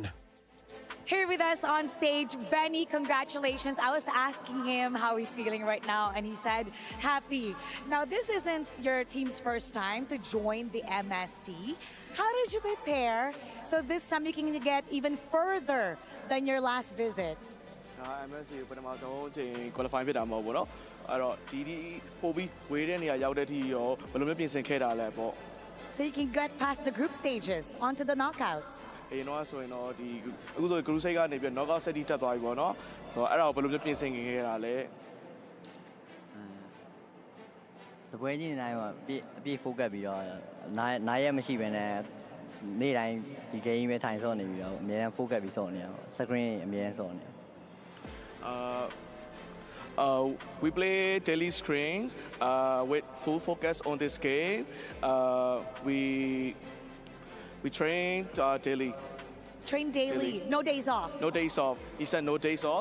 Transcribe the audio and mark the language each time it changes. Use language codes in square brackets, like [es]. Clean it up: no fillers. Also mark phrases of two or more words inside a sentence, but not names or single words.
[en] Here with us on stage, Benny, congratulations. I was asking him how he's feeling right now, and he said happy. Now, this isn't your team's first time to join the MSC. How did you prepare so this time you can get even further than your last visit? [my] MSC ပထမဆုံးချိန် qualify ဖြစ်တာမဟုတ်ဘူးเนาะအဲ့တော့ဒီပို့ပြီးဝေးတဲ့နေရာရောက်တဲ့အထိရောဘယ်လိုမျိုးပြင်ဆင်ခဲ့တာလဲပေါ့ [en] So you can get past the group stages onto the knockouts. [my] အေးတော့ဆိုရင်တော့ဒီအခုဆို [en] group stage [my] ကနေပြီး [en] knockout set [my] တက်သွားပြီပေါ့เนาะအဲ့ဒါကိုဘယ်လိုမျိုးပြင်ဆင်ခဲ့တာလဲ တပွဲချင်းတိုင်းကအပြည့် focus ပြီးတော့နားရက်မရှိဘဲနဲ့နေ့တိုင်းဒီ game ပဲထိုင်ဆော့နေပြီးတော့အများအား focus ပြီးဆော့နေရအောင် screen အများအားဆော့နေ [en] we play daily screens with full focus on this game. We train daily. Train daily, no days off. No days off. He said no days off.